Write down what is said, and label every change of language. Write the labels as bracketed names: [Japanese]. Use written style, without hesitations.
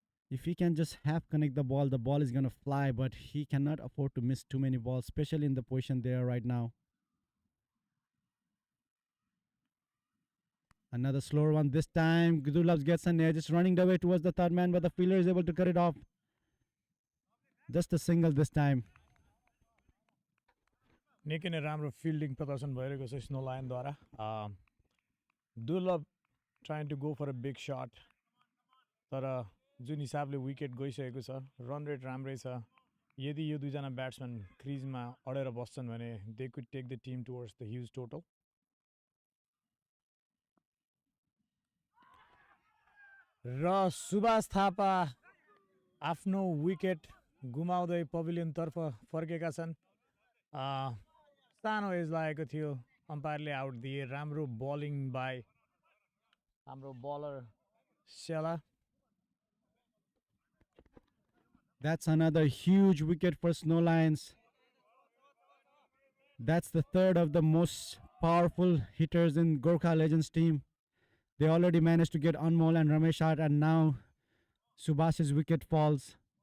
[English] If he can just half connect the ball is going to fly, but he cannot afford to miss too many balls, especially in the position they are right now. Another slower one this time. Durlab gets an edge. It's running the way towards the third man, but the fielder is able to cut it off. Just a single this time. [Nepali] निकै नै राम्रो fielding प्रदर्शन भइरहेको छ snow लायनद्वारा दुर्लभ [English] trying to go for a big shot [Nepali] तर जुन हिसाबले विकेट गइसकेको छ रन रेट राम्रै छ यदि यो दुईजना ब्याट्सम्यान क्रिजमा अडेर बस्छन् भने [English] they could take the team towards the huge total [Nepali] र सुभाष थापा आफ्नो विकेट गुमाउँदै पभिलियनतर्फ फर्केका छन् सानो एज लागेको थियो अम्पायरले आउट दिए राम्रो बलिङ बाई हाम्रो बलर सेला [English] That's another huge wicket for Snow Lions. That's the third of the most powerful hitters in Gorkha Legends team. They already managed to get Anmol and Ramesh out, and now Subhash's wicket falls.